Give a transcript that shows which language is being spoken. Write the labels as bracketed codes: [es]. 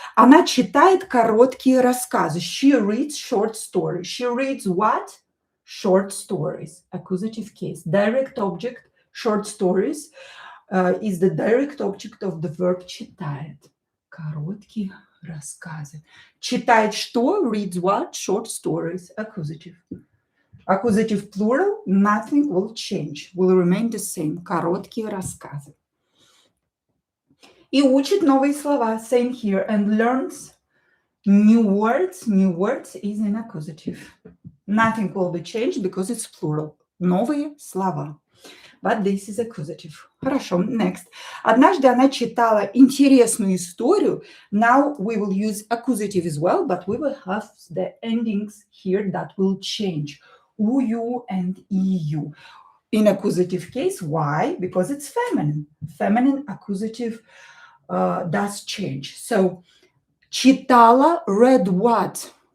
[ru] Она читает короткие рассказы. [en] She reads short stories. She reads what? Short stories. Accusative case. Direct object, short stories. is the direct object of the verb читает. [ru] Короткие рассказы. Читает что? [en] Reads what? Short stories. Accusative. Accusative plural, nothing will change. Will remain the same. [ru] Короткие рассказы. И учит новые слова. [en] Same here. And learns new words. New words is an accusative. Nothing will be changed because it's plural. [ru] Новые слова. [en] But this is accusative. Хорошо, next. [ru] Однажды она читала интересную историю. [en] Now we will use accusative as well, but we will have the endings here that will change. ую and eu. In accusative case, why? Because it's feminine. Feminine accusative does change. So, читала, read what?